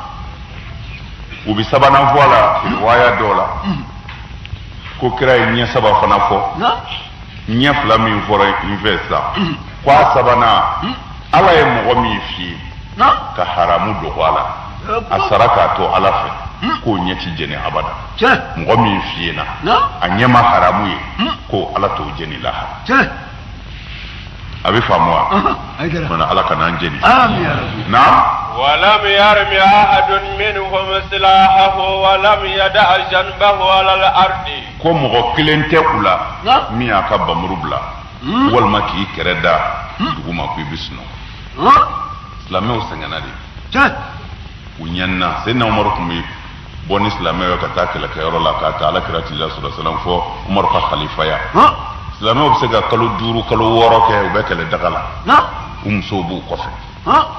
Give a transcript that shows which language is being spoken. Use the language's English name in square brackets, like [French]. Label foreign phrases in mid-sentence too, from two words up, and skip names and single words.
[Bambara] u bɛ sabanan fɔ a la riwaya dɔw la ko kira ye ɲɛ saba fana fɔ ɲɛ fila min fɔra n fɛ sisan ko a sabanan ala ye mɔgɔ min f'i ye ka haramu dɔgɔ a la a sara k'a to ala fɛ k'o ɲɛ ti jeni abada mɔgɔ min f'i ye na a ɲɛ ma haramu ye ko ala t'o jeni lahara a bɛ faamu wa mana ala ka n'an jeni [Arabic] ولم يرم أحد منهم سلاحه ولم يدع جنبه على الأرض [Bambara] ko mɔgɔ kelen tɛ u la min y'a ka bamuru bila walima k'i kɛrɛ da dugu ma ko i bɛ sunɔgɔ silamɛw sɛgɛnna de u ɲɛnina Sidina Umaru tun bɛ bɔ ni silamɛw ye ka taa kɛlɛkɛyɔrɔ la k'a ta alakira tila sɔrɔ fɔ Umaru ka kalifaya silamɛw bɛ se ka kalo 5 kalo 6 kɛ u bɛ kɛlɛ daga la u musow b'u kɔfɛ